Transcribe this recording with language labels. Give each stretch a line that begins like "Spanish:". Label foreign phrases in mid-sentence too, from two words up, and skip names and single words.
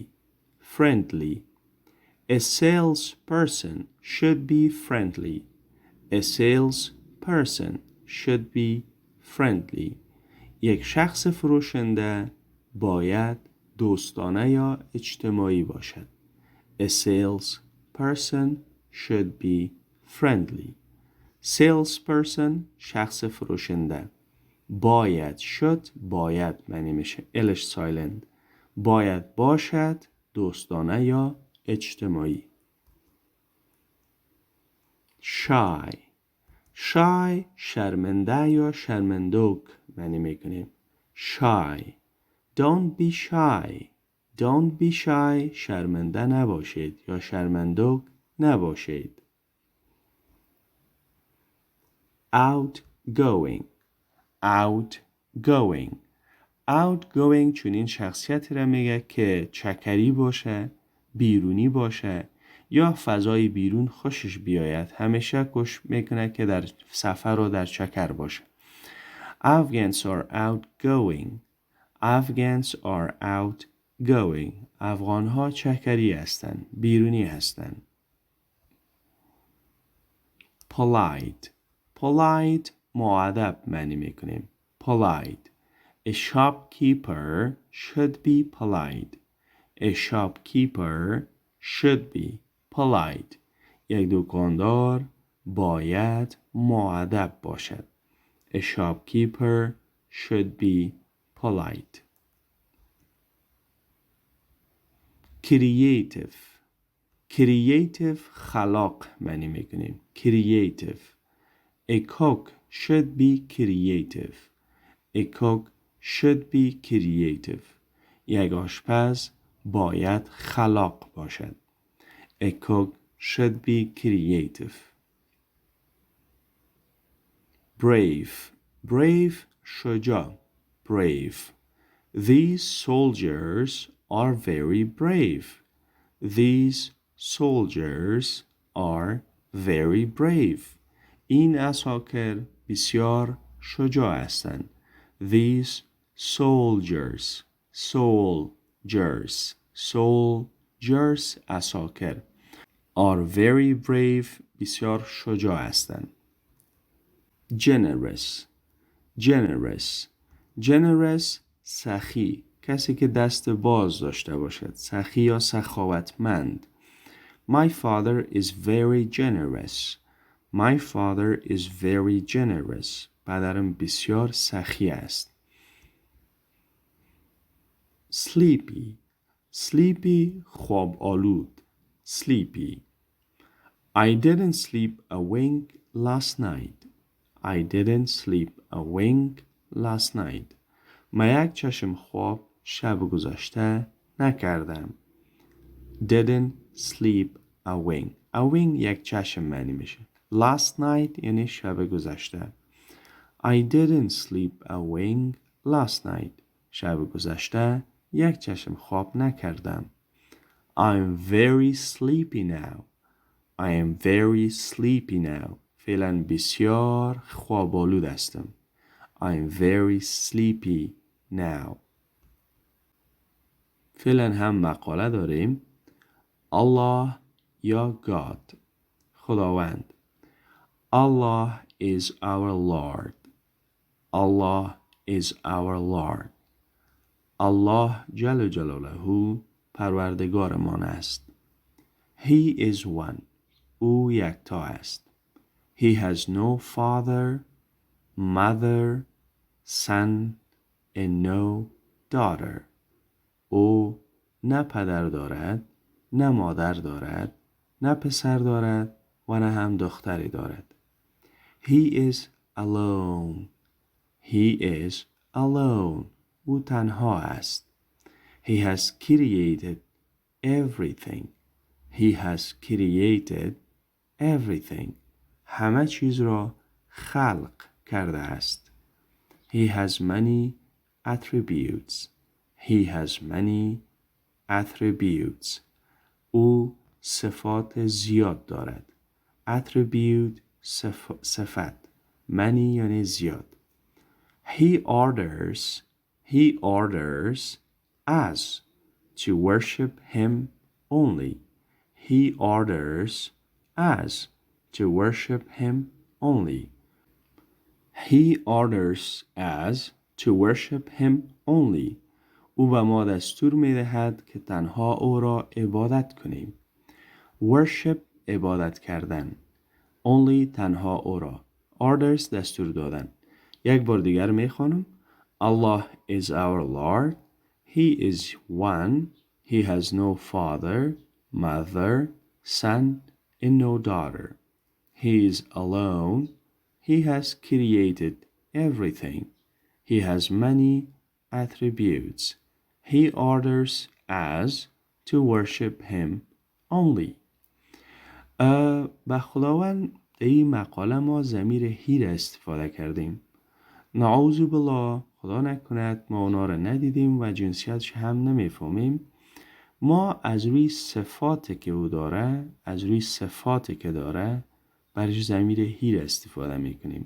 English: friendly. A salesperson should be friendly. A salesperson should be friendly.
Persian: یک شخص فروشنده باید دوستانه یا اجتماعی باشد.
English: A salesperson should be friendly.
Persian: salesperson شخص فروشنده. باید معنی میشه. الش سایلند. باید باشد دوستانه یا اجتماعی. shy شرمنده یا شرمندوک معنی میکنیم.
English: shy. don't be shy
Persian: شرمنده نباشید یا شرمندوک نباشید. outgoing چون این شخصیتی را میگه که چکری باشه، بیرونی باشه یا فضای بیرون خوشش بیاید. همیشه کوشش میکنه که در سفر و در چکر باشه.
English: Afghans are outgoing.
Persian: افغانها چکری هستند، بیرونی هستند. polite مؤدب معنی میکنیم.
English: polite. A shopkeeper should be polite. A shopkeeper should be polite.
Persian: یک دکاندار باید مؤدب باشد.
English: A shopkeeper should be polite.
Persian: creative خلاق معنی میکنیم.
English: creative. A cook should be creative. A cook should be creative.
Persian: یک آشپز باید خلاق باشد.
English: A cook should be creative. brave شجاع. brave. These soldiers are very brave. These soldiers are very brave.
Persian: این عساکر بسیار شجاع هستند.
English: These soldiers عساکر are very brave
Persian: بسیار شجاع هستند. generous سخی، کسی که دست باز داشته باشد. سخی یا سخاوتمند.
English: My father is very generous.
Persian: پدرم بسیار سخی است. sleepy خواب آلود.
English: sleepy. I didn't sleep a wink last night.
Persian: من یک چشم خواب شب گذشته نکردم.
English: didn't sleep a wink. A wink
Persian: یک چشم معنی میشه.
English: Last night
Persian: یعنی شب گذشته.
English: I didn't sleep a wink last night.
Persian: شب گذشته یک چشم خواب نکردم.
English: I'm very sleepy now. I am very sleepy now.
Persian: فعلا بسیار خوابالود هستم.
English: I am very sleepy now.
Persian: فعلا هم مقاله داریم. Allah یا God. خداوند.
English: Allah is our Lord. Allah is our Lord.
Persian: الله جل جلاله پروردگارمان است.
English: He is one.
Persian: او یکتا است.
English: He has no father, mother, son, and no daughter.
Persian: او نه پدر دارد، نه مادر دارد، نه پسر دارد و نه هم دختری دارد.
English: He is alone. He is alone.
Persian: او تنها است.
English: He has created everything. He has created everything.
Persian: همه چیز را خلق کرده است.
English: He has many attributes. He has many attributes.
Persian: او صفات زیاد دارد. Attribute صفت. Many یعنی زیاد.
English: He orders us to worship him only. He orders us to worship him only. He orders us to worship him only.
Persian: او به ما دستور می‌دهد که تنها او را عبادت کنیم. Worship عبادت کردن. Only تنها او را. Orders دستور دادن. یک بار دیگر می‌خوانم.
English: Allah is our Lord. He is one. He has no father, mother, son, and no daughter. He is alone. He has created everything. He has many attributes. He orders us to worship him only.
Persian: به خداوند این مقاله ما ضمیر هی را استفاده کردیم. نعوذ بالله، خدا نکند ما اونا را ندیدیم و جنسیتش هم نمیفهمیم. ما از روی صفاتی که او داره، از روی صفاتی که داره برش ضمیر هی را استفاده میکنیم.